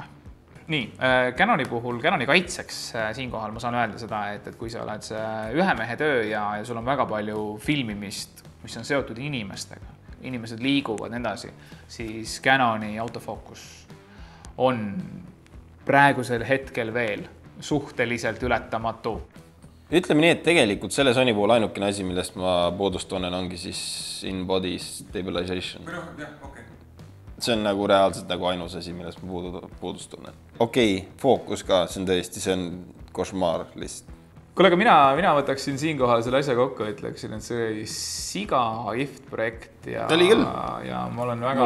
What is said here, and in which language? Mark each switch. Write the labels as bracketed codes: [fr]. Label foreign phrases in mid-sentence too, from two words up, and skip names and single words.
[et] Nii, Canoni puhul, Canoni kaitseks siinkohal ma saan öelda seda, et kui sa oled ühe mehe töö ja sul on väga palju filmimist, mis on seotud inimestega, inimesed liiguvad edasi, siis Canoni autofookus on praegusel hetkel veel suhteliselt ületamatu. Ütleme nii, et tegelikult selle Sony puhul ainukene asi, millest ma puudust tunnen, ongi siis [en] in-body stabilization. [et] See on nagu reaalselt nagu ainus asi, millest ma puudust tunnen. Okei, fookus ka, see on košmaar lihtsalt. Kuule, aga mina võtaksin siinkohal selle asja kokku, ütleksin, et see oli siga IFT projekt ja ma olen väga...